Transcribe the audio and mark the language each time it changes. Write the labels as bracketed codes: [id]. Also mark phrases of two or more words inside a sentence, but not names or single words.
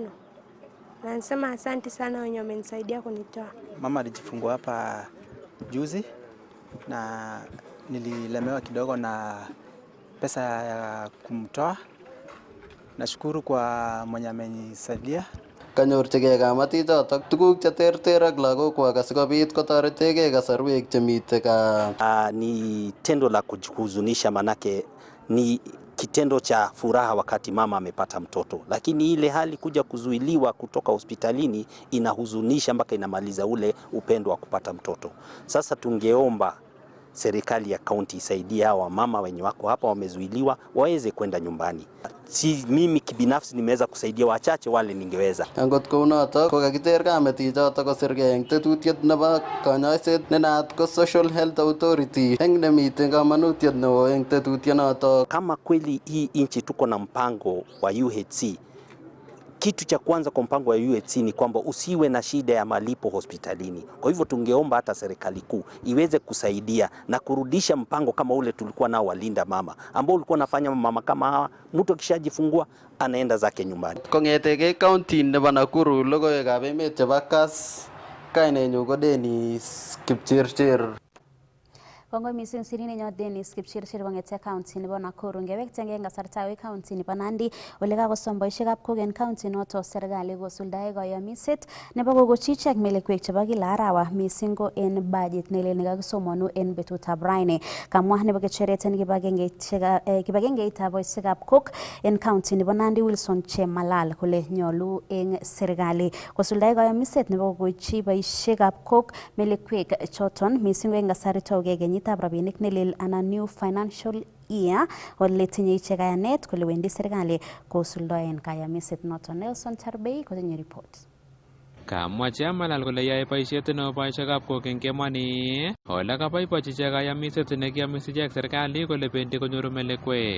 [sw] Na nasema asante sana wenye wamenisaidia kunitoa. Mama alijifungua hapa juzi na nililemewa kidogo na pesa ya kumtoa. Nashukuru kwa mwenye amenisaidia. [kln] Kanyorchigei kamatichotok tuguk cheterter ak lagokwak asikobit kotoretegei kasarwek chemite gaa. [sw] Ni tendo la kuhuzunisha, manake ni kitendo cha furaha wakati mama amepata mtoto, lakini ile hali kuja kuzuiliwa kutoka hospitalini inahuzunisha mpaka inamaliza ule upendo wa kupata mtoto. Sasa tungeomba serikali ya kaunti isaidie hawa mama wenye wako hapa wamezuiliwa waweze kwenda nyumbani. Si mimi kibinafsi nimeweza kusaidia wachache wale ningeweza. [kln] Angot kounotok kokakiter kametichotok kosirgei eng tetutiet nebo kanyoiset nenaat ko Social Health Authority eng nemite kamanutiet neo eng tetutionotok. [sw] Kama kweli hii nchi tuko na mpango wa UHC, kitu cha kwanza kwa mpango wa UHC ni kwamba usiwe na shida ya malipo hospitalini. Kwa hivyo tungeomba hata serikali kuu iweze kusaidia na kurudisha mpango kama ule tulikuwa nao wa Linda Mama, ambao ulikuwa nafanya mama kama hawa, mtu akishajifungua anaenda zake nyumbani. [kln] Kongeteke county nebo Nakuru, logoiwekab emet chebo Kass, kainenyu ko Dennis Kipchirchir. Kongoi mising sininenyo Dennis Kipchirchir kong'ete county nebo Nakuru. Ngewektegei eng kasarta county nebo Nandi ole kakosom boisiekab koken county noto serikali kosuldae kayamiset nebo kokochi ichek melekwek chebo kila arawa mising ko en budget nelel nekakisomonu en betutab raini. Kamwa nebo kecheret en kibagengeitab boisiekab kok en county nebo Nandi Wilson Chemalal kole nyolu eng serikali kosuldae kayamiset nebo kokochi boisiekab kok melekwek choton mising eng kasari toge kenyitab rabinik nelel anan [en] new financial year [kln] ole tinye ichek kayanet kole wendi serikali kosuldaen kayamiset noton. Nelson Charbei kotinye report. Kamwa Chemalal kole yae boisiet neo boisiekab kok eng kemoni ole kaboibochi ichek kayamiset nekiamis ichek serikali kole bendi konyoru melekwek.